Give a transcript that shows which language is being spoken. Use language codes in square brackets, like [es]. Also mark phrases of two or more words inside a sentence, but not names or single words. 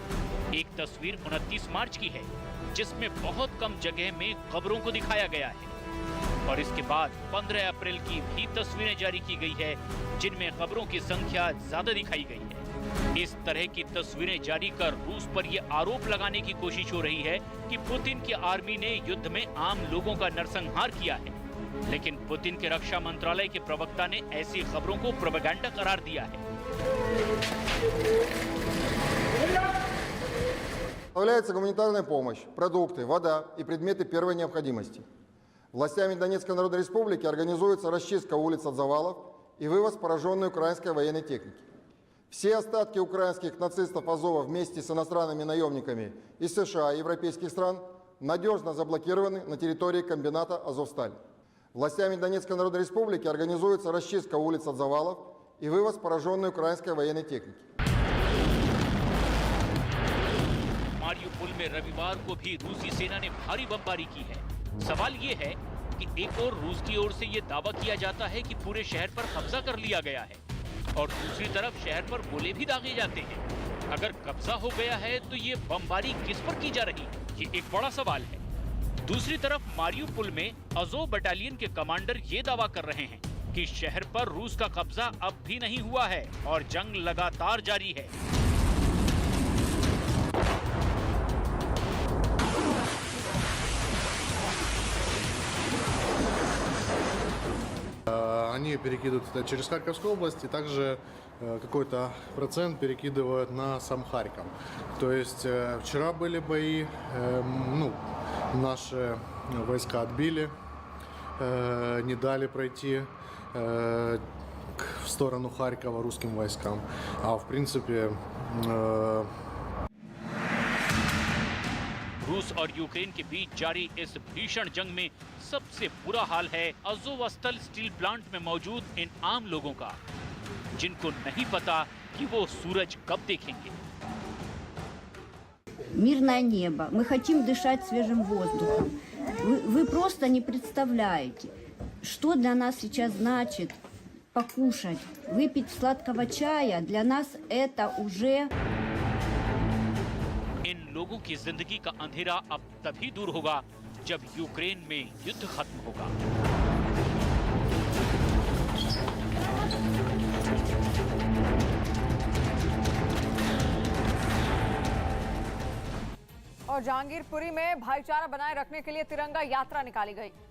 [hi] एक तस्वीर 29 मार्च की है जिसमें बहुत कम जगह में कब्रों को दिखाया गया है, और इसके बाद 15 अप्रैल की भी तस्वीरें जारी की गई है जिनमें कब्रों की संख्या ज्यादा दिखाई गई है। इस तरह की तस्वीरें जारी कर रूस पर यह आरोप लगाने की कोशिश हो रही है कि पुतिन की आर्मी ने युद्ध में आम लोगों का नरसंहार किया है, लेकिन पुतिन के रक्षा मंत्रालय के प्रवक्ता ने ऐसी खबरों को प्रोपेगेंडा करार दिया है। [ru] Поставляется гуманитарная помощь, продукты, вода и предметы первой необходимости. Властями Донецкой Народной Республики организуется расчистка улиц от завалов и вывоз пораженной украинской военной техники. Все остатки украинских нацистов Азова вместе с иностранными наемниками из США и европейских стран надежно заблокированы на территории комбината «Азовсталь». Властями Донецкой Народной Республики организуется расчистка улиц от завалов и вывоз пораженной украинской военной техники. [hi] मारियुपोल में रविवार को भी रूसी सेना ने भारी बमबारी की है। सवाल ये है कि एक और रूस की ओर से ये दावा किया जाता है कि पूरे शहर पर कब्जा कर लिया गया है, और दूसरी तरफ शहर पर गोले भी दागे जाते हैं। अगर कब्जा हो गया है तो ये बमबारी किस पर की जा रही है, ये एक बड़ा सवाल है। दूसरी तरफ मारियुपोल में अज़ोव बटालियन के कमांडर ये दावा कर रहे हैं कि शहर पर रूस का कब्जा अब भी नहीं हुआ है और जंग लगातार जारी है। [ru] Они перекидывают это через Харьковскую область, и также какой-то процент перекидывают на сам Харьков. То есть вчера были бои, наши войска отбили, не дали пройти в сторону Харькова русским войскам. А в принципе... [hi] रूस और यूक्रेन के बीच जारी इस भीषण जंग में सबसे बुरा हाल है अज़ोवस्ताल स्टील प्लांट में मौजूद इन आम लोगों का, जिनको नहीं पता कि वो सूरज कब देखेंगे। [ru] Мирное небо. Мы хотим дышать свежим воздухом. Вы просто не представляете, что для нас сейчас значит покушать, выпить сладкого чая. Для нас это уже... [hi] इन लोगों की जिंदगी का अंधेरा अब तभी दूर होगा जब यूक्रेन में युद्ध खत्म होगा। और जहांगीरपुरी में भाईचारा बनाए रखने के लिए तिरंगा यात्रा निकाली गई।